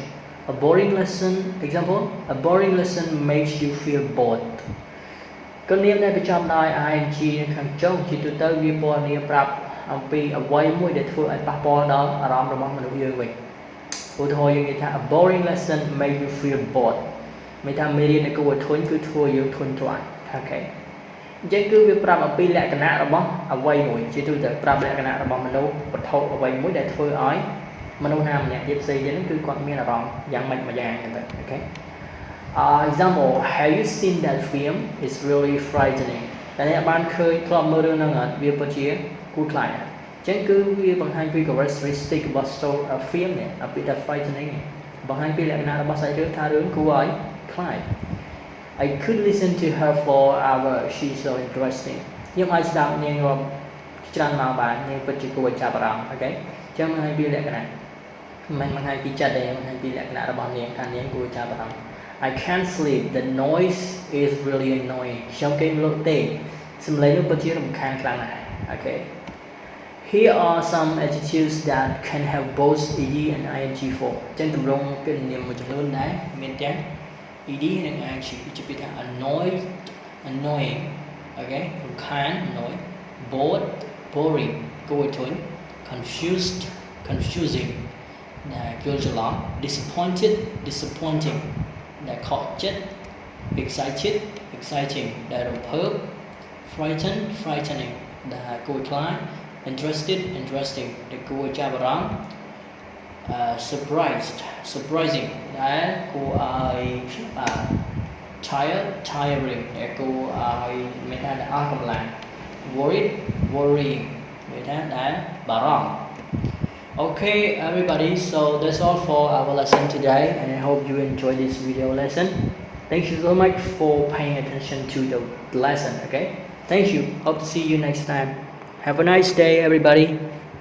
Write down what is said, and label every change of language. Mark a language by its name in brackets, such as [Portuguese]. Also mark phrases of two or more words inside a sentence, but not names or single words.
[English] A boring lesson, example: a boring lesson makes you feel bored. [Khmer] គុណនាមដែលបញ្ចប់ដោយ ing ខាងចុងជាទូទៅវាពណ៌នាប្រាប់អំពីអ្វីមួយដែលធ្វើឲ្យប៉ះពាល់ដល់អារម្មណ៍របស់មនុស្សយើងវិញឧទាហរណ៍យើងនិយាយថា [English] a boring lesson make you feel bored [Khmer] មានថាមេរៀនដែលគួរឲ្យធុញគឺធ្វើយើងធុញទ្រាន់ Okay. អញ្ចឹងគឺវាប្រាប់អំពីលក្ខណៈរបស់អ្វីមួយជាទូទៅប្រាប់លក្ខណៈរបស់មនុស្សវត្ថុអ្វីមួយដែលធ្វើឲ្យមនុស្សណាម្នាក់ទៀតផ្សេងទៀតហ្នឹងគឺគាត់មានអារម្មណ៍យ៉ាងម៉េចម្យ៉ាងទៅ Okay. [English] Example: Have you seen that film? It's really frightening. [Khmer] តែអ្នកបានឃើញធ្លាប់មើលរឿងហ្នឹងអត់វាពិតជាគួរខ្លាចអញ្ចឹងគឺវាបង្ហាញពី characteristic របស់ film នេះអំពី [English] that frightening [Khmer] បង្ហាញពីលក្ខណៈរបស់សាច់រឿងថារឿងគួរឲ្យខ្លាច [English] I could listen to her for hours. She's so interesting. [Khmer] ខ្ញុំអាចស្ដាប់នាងរាប់ច្រើនម៉ោងបាននាងពិតជាគួរឲ្យចាប់អារម្មណ៍ Okay. អញ្ចឹងបង្ហាញពីលក្ខណៈមិនបង្ហាញពីចិត្តទេបង្ហាញពីលក្ខណៈរបស់នាងថានាងគួរចាប់អារម្មណ៍ [English] I can't sleep. The noise is really annoying. [Khmer] ខ្ញុំគេងលក់ទេសំឡេងនោះពិតជារំខានខ្លាំងណាស់ Okay. [English] Here are some adjectives that can have both ed and ing form. [Khmer] អញ្ចឹងទម្រង់គុណនាមមួយចំនួនដែរមានទាំងed និង ing ជាពាក្យថា [English] annoyed, annoying, okay, រំខាន annoy, bored, boring, [Khmer] គួរឲ្យធុញ [English] confused, confusing, [Khmer] ដែលយល់ច្រឡំ [English] disappointed, disappointing, [Khmer] ដែលខកចិត្ត [English] excited, exciting, [Khmer] ដែលរំភើប [English] frightened, frightening, [Khmer] ដែលគួរឲ្យខ្លាច [English] interested, interesting, [Khmer] ដែលគួរឲ្យចាប់អារម្មណ៍ [English] surprised, surprising, [Khmer] ដែលគួរឲ្យ [English] tired, tiring, [Khmer] ដែលគួរឲ្យមានថាអស់កម្លាំង [English] worried, worrying, [Khmer] មានថាដែលបារម្ភ [English] Okay, everybody, so that's all for our lesson today, and I hope you enjoy this video lesson. Thank you so much for paying attention to the lesson. Okay, thank you. Hope to see you next time. Have a nice day, everybody.